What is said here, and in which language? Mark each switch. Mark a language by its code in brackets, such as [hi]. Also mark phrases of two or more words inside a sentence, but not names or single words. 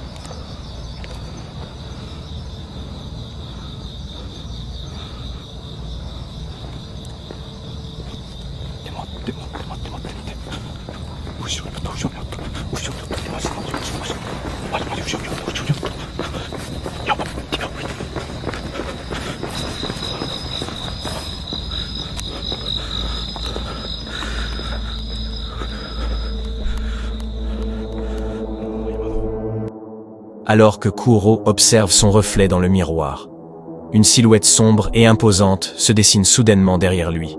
[ja] 待って見て。後ろにあった。マジ後ろにあった。やばっ、手が浮いてる。 [fr] Alors que Kuro observe son reflet dans le miroir, une silhouette sombre et imposante se dessine soudainement derrière lui.